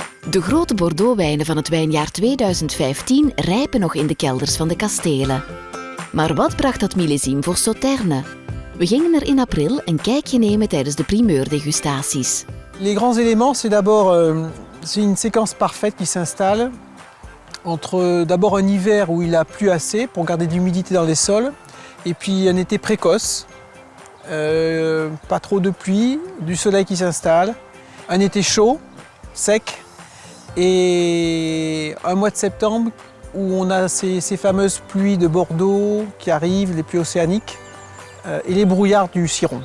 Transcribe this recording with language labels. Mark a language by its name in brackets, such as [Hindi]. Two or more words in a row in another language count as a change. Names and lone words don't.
[Dutch] De grote Bordeaux-wijnen van het wijnjaar 2015 rijpen nog in de kelders van de kastelen. Maar wat bracht dat millésime voor Sauternes? We gingen er in april een kijkje nemen tijdens de primeurdegustaties. [French] Les grands éléments, c'est d'abord une séquence parfaite qui s'installe entre d'abord un hiver où il a plu assez pour garder de l'humidité dans les sols et puis un été précoce, pas trop de pluie, du soleil qui s'installe, un été chaud, sec et un mois de septembre où on a ces fameuses pluies de Bordeaux qui arrivent, les pluies océaniques et les brouillards du Ciron.